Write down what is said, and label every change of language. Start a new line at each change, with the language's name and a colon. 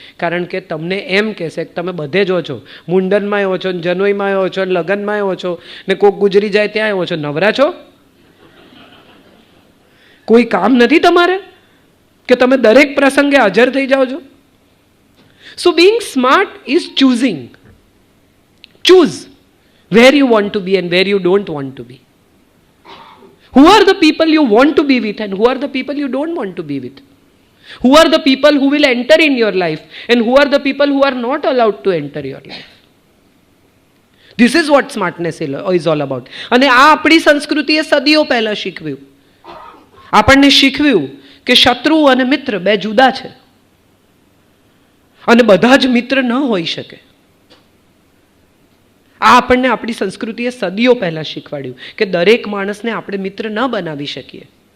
Gujarati: કારણ કે તમને એમ કહેશે કે તમે બધે જ હો છો, મુંડનમાં હો છો, જનોઈમાં હો છો, લગ્નમાં હો છો, ને કોક ગુજરી જાય ત્યાં હો છો, નવરા છો, કોઈ કામ નથી તમારે કે તમે દરેક પ્રસંગે હાજર થઈ જાઓ છો.
English: So being smart is choosing. Choose where you want to be and where you don't want to be. Who are the people you want to be with and who are the people you don't want to be with? Who are the people who will enter in your life and who are the people who are not allowed to enter your life? This is what smartness is all about.
Gujarati: અને આ આપણી સંસ્કૃતિએ સદીઓ પહેલા શીખવ્યું. આપણને શીખવ્યું કે શત્રુ અને મિત્ર 2 જુદા છે અને બધા જ મિત્ર ન હોઈ શકે. આ આપણને આપણી સંસ્કૃતિએ સદીઓ પહેલાં શીખવાડ્યું કે દરેક માણસને આપણે મિત્ર ન બનાવી શકીએ.